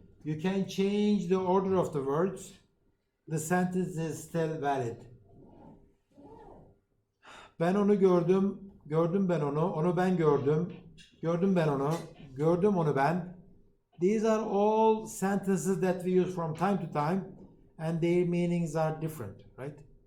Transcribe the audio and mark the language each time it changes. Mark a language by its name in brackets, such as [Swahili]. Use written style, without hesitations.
[English] You can change the order of the words, the sentence is still valid. [Turkish] Ben onu gördüm, gördüm ben onu ben gördüm, gördüm ben onu, gördüm onu ben. [English] These are all sentences that we use from time to time, and their meanings are different, right?